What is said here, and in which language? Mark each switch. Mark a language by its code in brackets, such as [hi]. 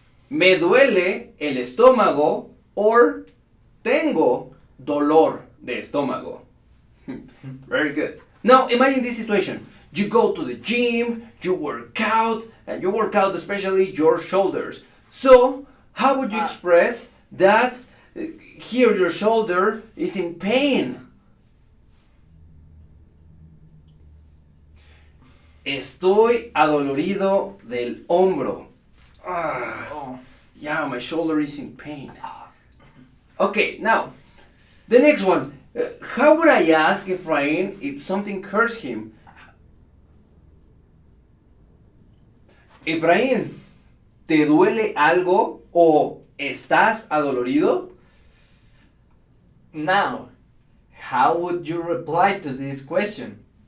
[es] Me duele el estómago or tengo dolor de estómago. [en] Very good. Now imagine this situation. You go to the gym, you work out, and you work out especially your shoulders. So, how would you express that here your shoulder is in pain? [es] Estoy adolorido del hombro. [en] Yeah, my shoulder is in pain. Okay, now, the next one. How would I ask Efrain if something hurts him? [es] Efraín, ¿te duele algo o estás adolorido? [en] Now, how would you reply to this question?